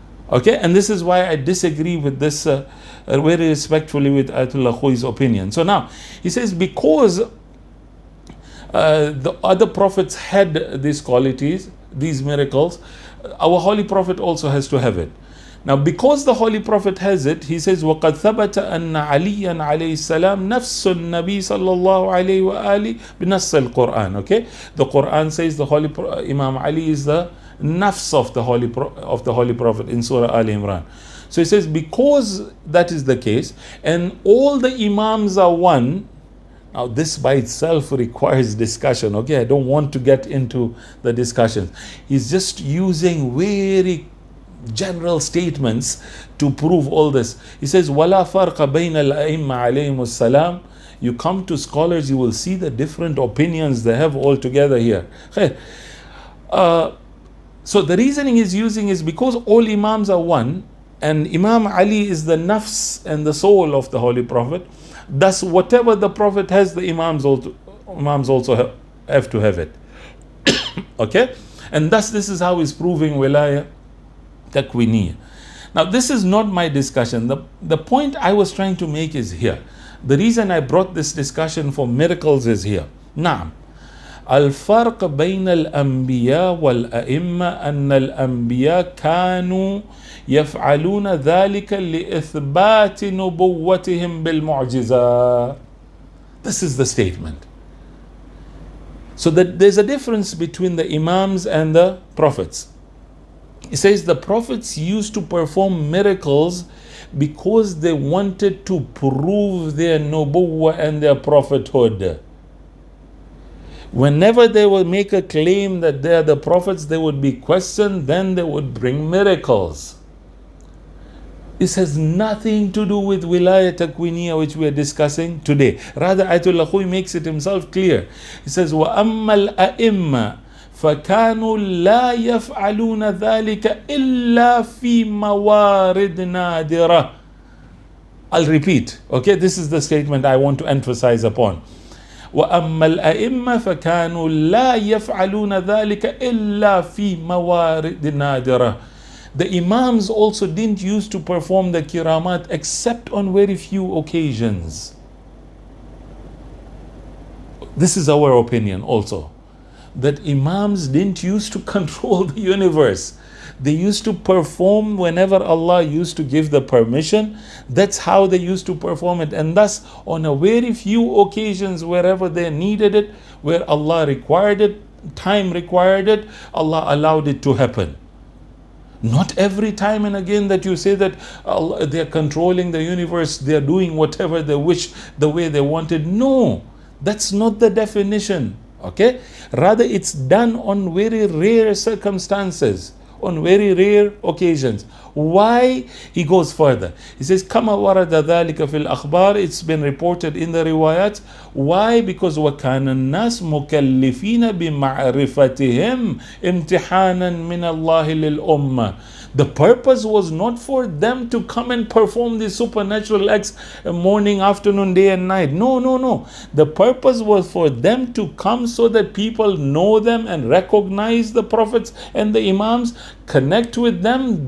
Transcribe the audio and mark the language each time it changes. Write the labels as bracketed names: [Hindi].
[English] Okay, and this is why I disagree with this very respectfully with Ayatollah Khoi's opinion. So now, he says because the other prophets had these qualities, these miracles, our Holy Prophet also has to have it. Now, because the Holy Prophet has it, he says, [Arabic] وَقَدْ ثَبَتَ أَنَّ عَلِيًّا عَلَيْهِ السَّلَامِ نَفْسُ النَّبِي صَلَّى اللَّهُ عَلَيْهِ وَآلِهِ بِنَصِّ الْقُرْآنِ. [English] Okay, the Quran says the Imam Ali is the nafs of the Holy Prophet in Surah Al Imran. So he says, because that is the case, and all the Imams are one. Now, this by itself requires discussion. Okay, I don't want to get into the discussion. He's just using very general statements to prove all this. He says, [Arabic] وَلَا فَرْقَ بَيْنَ الْأَئِمَّةِ عَلَيْهِمُ السَّلَامِ. [English] You come to scholars, you will see the different opinions they have all together here. So the reasoning he's using is because all Imams are one, and Imam Ali is the nafs and the soul of the Holy Prophet. Thus, whatever the Prophet has, the Imams also have to have it. Okay? And thus, this is how he's proving Wilayah Takwiniyah. Now, this is not my discussion. The point I was trying to make is here. The reason I brought this discussion for miracles is here. [Arabic] Naam. الفرق بين الأنبياء والأئمة أن الأنبياء كانوا يفعلون ذلك لإثبات نبوتهم بالمعجزات. [English] This is the statement. So that there's a difference between the Imams and the Prophets. He says the Prophets used to perform miracles because they wanted to prove their nubuwwah and their prophethood. Whenever they would make a claim that they are the prophets, they would be questioned, then they would bring miracles. This has nothing to do with Wilayah Takwiniyah, which we are discussing today. Rather, Ayatollah Khoi makes it himself clear. He says, [Arabic] وَأَمَّا الْأَئِمَّةِ فَكَانُوا لَا يَفْعَلُونَ ذَلِكَ إِلَّا فِي مَوَارِدْ نَادِرَةٍ. [English] I'll repeat. Okay, this is the statement I want to emphasize upon. [Arabic] وَأَمَّا الْأَئِمَّةِ فَكَانُوا لَا يَفْعَلُونَ ذَلِكَ إِلَّا فِي مَوَارِدِ نَادِرَةٍ. [English] The Imams also didn't used to perform the kiramaat except on very few occasions. This is our opinion also. That Imams didn't used to control the universe. They used to perform whenever Allah used to give the permission. That's how they used to perform it. And thus, on a very few occasions, wherever they needed it, where Allah required it, time required it, Allah allowed it to happen. Not every time and again that you say that they're controlling the universe, they're doing whatever they wish, the way they wanted. No, that's not the definition. Okay? Rather, it's done on very rare circumstances, on very rare occasions. Why? He goes further. He says, [Arabic] كما ورد ذلك في الأخبار. [English] It's been reported in the riwayat. Why? Because [Arabic] وكان الناس مكلفين بمعرفتهم امتحانا من الله للأمة. [English] The purpose was not for them to come and perform these supernatural acts morning, afternoon, day and night. No. The purpose was for them to come so that people know them and recognize the prophets and the Imams, connect with them.